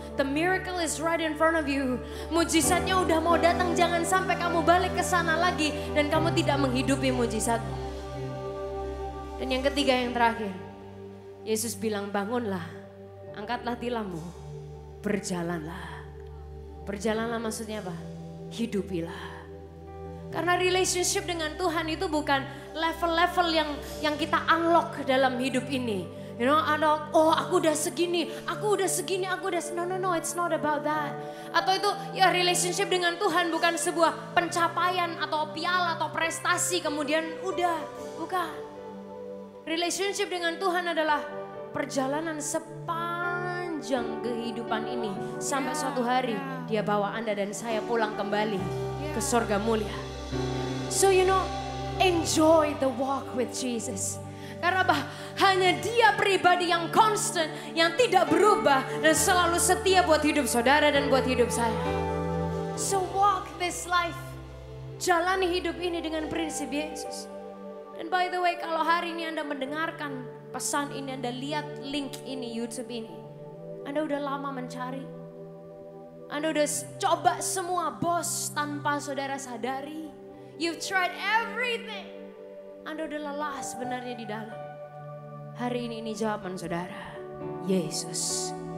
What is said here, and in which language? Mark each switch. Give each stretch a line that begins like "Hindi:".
English: The miracle is right in front of you.
Indonesian: Mujizatnya udah mau datang, jangan sampai kamu balik ke sana lagi dan kamu tidak menghidupi mujizatmu. Dan yang ketiga, yang terakhir, Yesus bilang bangunlah, angkatlah tilammu, berjalanlah. Berjalanlah maksudnya apa? Hidupilah. Karena relationship dengan Tuhan itu bukan level-level yang kita unlock dalam hidup ini.
English: You know,
Indonesian: oh aku udah segini, aku udah segini, aku udah
English: no, it's not about that.
Indonesian: Atau itu ya relationship dengan Tuhan bukan sebuah pencapaian atau piala atau prestasi kemudian udah, bukan. Relationship dengan Tuhan adalah perjalanan sepanjang kehidupan ini sampai suatu hari Dia bawa Anda dan saya pulang kembali ke surga mulia.
English: So you know, enjoy the walk with Jesus.
Indonesian: Karena hanya Dia pribadi yang constant, yang tidak berubah dan selalu setia buat hidup saudara dan buat hidup saya.
English: So walk this life.
Indonesian: Jalani hidup ini dengan prinsip Yesus. Dan
English: by the way,
Indonesian: kalau hari ini Anda mendengarkan pesan ini, Anda lihat link ini, YouTube ini, Anda udah lama mencari. Anda udah coba semua bos tanpa saudara sadari.
English: You've tried everything.
Indonesian: Anda udah lelah sebenarnya di dalam. Hari ini jawaban saudara, Yesus.